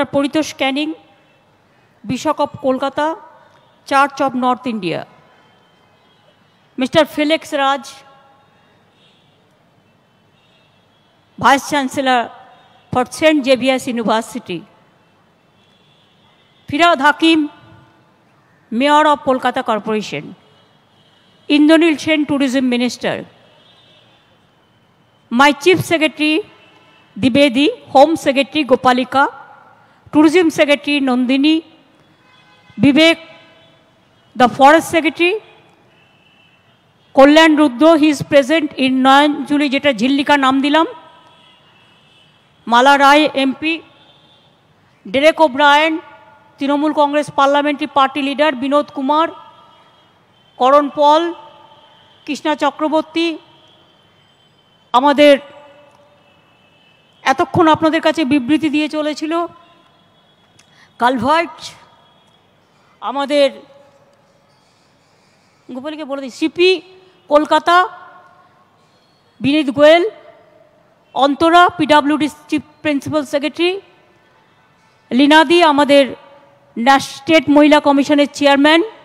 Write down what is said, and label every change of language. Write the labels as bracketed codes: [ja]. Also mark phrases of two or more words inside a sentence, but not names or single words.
[en] Paritosh Canning, Bishop of Kolkata, Church of North India, Mr. Felix Raj, Vice Chancellor for St. Xavier's University, Firad Hakim, Mayor of Kolkata Corporation, Indranil Sen, Tourism Minister, my Chief Secretary Dibedi, Home Secretary Gopalika, Tourism Secretary Nandini, Vivek, the Forest Secretary, Kolyan Rudro, he is present in [bn] নয়নজুলি যেটা ঝিল্লিকা নাম দিলাম, [en] Mala Rai MP, Derek O'Brien, Trinamool Congress Parliamentary Party Leader, Binod Kumar, Karan Paul, Krishna Chakraborty, আমাদের [bn] এতক্ষণ আপনাদের কাছে বিবৃতি দিয়ে চলেছিল কালভার্ট আমাদের গোপালকে বলে দিই সিপি কলকাতা বিনীত গোয়েল অন্তরা [en] PWD chief principal secretary [bn] লীনাদি আমাদের স্টেট মহিলা কমিশনের চেয়ারম্যান